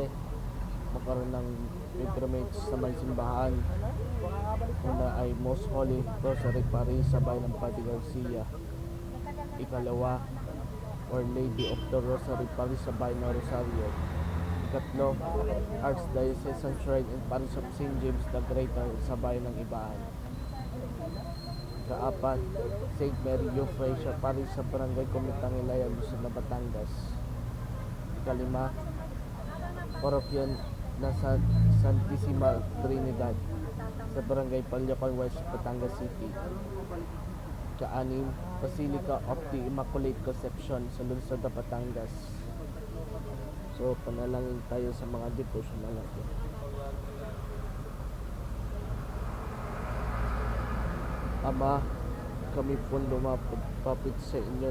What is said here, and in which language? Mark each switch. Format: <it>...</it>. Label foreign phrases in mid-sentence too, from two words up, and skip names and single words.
<tl>Magkaroon ng pilgrimage sa may simbahan. Una ay Most Holy Rosary Paris sa bayan ng Padre Garcia. Ikalawa, Our Lady of the Rosary Paris sa bayan ng Rosario. Ikatlo, Archdiocesan Shrine and Parish of St. James the Greater sa bayan ng Ibahan. Ikaapat, St. Mary Euphrassia Parish sa Barangay Comitang Ilaya, Luzon, Batangas. Ikalima, Parokya na Santissima Trinidad sa Barangay Palyocan West, Batangas City. Ikaanim, Basilica of the Immaculate Conception sa Lungsod na Batangas. So, panalangin tayo sa mga devotional natin. Ama, kami po lumapit sa inyo.</tl>